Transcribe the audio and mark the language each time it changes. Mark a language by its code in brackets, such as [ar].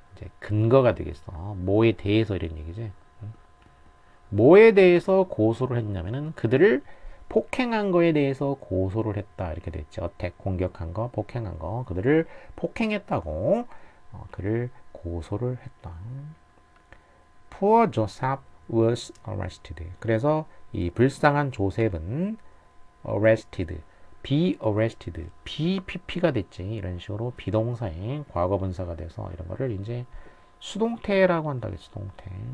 [ko] 이제 근거가 되겠어. 뭐에 대해서 이런 얘기지. 뭐에 대해서 고소를 했냐면은 그들을 폭행한 거에 대해서 고소를 했다 이렇게 됐죠. 어택 공격한 거, 폭행한 거, 그들을 폭행했다고 그를 고소를 했다. [en] Poor Joseph was arrested. [ko] 그래서 이 불쌍한 조셉은 [en] arrested, be arrested, [ko] BPP가 됐지. 이런 식으로 비동사의 과거분사가 돼서 이런 거를 이제 수동태라고 한다겠지. 수동태.